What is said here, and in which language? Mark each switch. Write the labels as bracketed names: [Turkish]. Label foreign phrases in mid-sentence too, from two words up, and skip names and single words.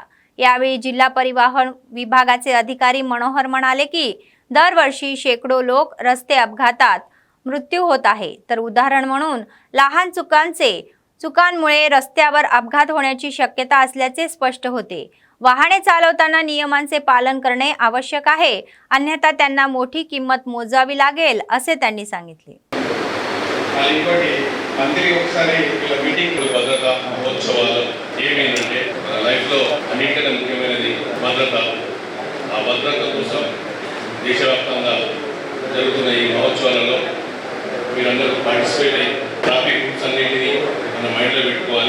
[Marathi] यावेळी जिल्हा परिवहन विभागाचे अधिकारी मनोहर म्हणाले की दरवर्षी शेकडो लोक रस्ते अपघातात मृत्यू होत आहे, तर उदाहरण म्हणून लहान चुकांमुळे रस्त्यावर अपघात होण्याची शक्यता असल्याचे स्पष्ट होते. वाहने चालवताना नियमांचे पालन करणे आवश्यक आहे, अन्यथा त्यांना मोठी किंमत मोजावी लागेल असे त्यांनी सांगितले. [Telugu] అందరి ఒకసారి ఇలా మీటింగ్ భద్రత మహోత్సవాలు ఏమేంటంటే లైఫ్లో అన్నింటికన్నా ముఖ్యమైనది భద్రత. ఆ భద్రత కోసం దేశవ్యాప్తంగా జరుగుతున్న ఈ మహోత్సవాలలో మీరందరూ పార్టిసిపేట్ అయ్యి [English] traffic rules [Telugu] అన్నింటినీ మన మైండ్లో పెట్టుకోవాలి.